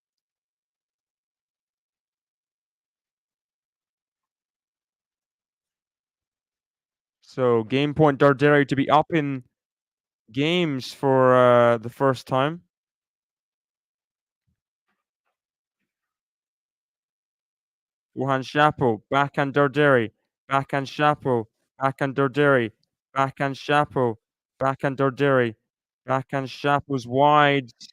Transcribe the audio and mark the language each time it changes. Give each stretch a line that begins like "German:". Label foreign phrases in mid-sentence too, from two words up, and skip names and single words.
English: So game point Darderi to be up in games for the first time. Forehand Shapo, backhand Darderi, backhand Shapo, backhand Darderi, backhand Shapo, backhand Darderi, backhand Shapo's wide.